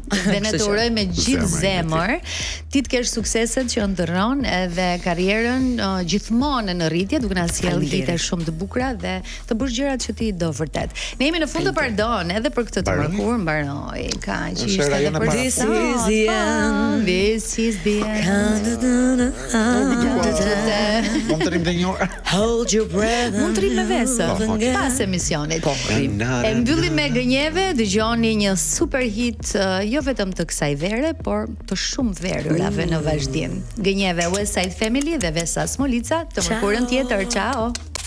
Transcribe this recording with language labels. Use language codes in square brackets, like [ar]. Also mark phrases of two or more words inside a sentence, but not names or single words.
[sq] Dhe ne të uroj me gjithë zemër, ti të kesh sukseset që ndërron edhe karrierën gjithmonë në rritje, duke na sjell hite shumë të bukura dhe të bësh gjërat që ti do vërtet. Ne jemi në fund të pardon edhe për këtë të mërkur, mbaroj. Kaq ishte edhe për [en] This is the end. This is the end. [sq] Mund të rrim dhe një orë. [en] Hold your breath. [sq] Mund të rrim me vesë, pas emisionit. E mbyllim me gënjeve, dëgjoni një super hit jo vetëm të kësaj vere, por të shumë verërave në vazhdim. Gënjeve West Side Family dhe Vesa Smolica, të mërkurën tjetër, ciao.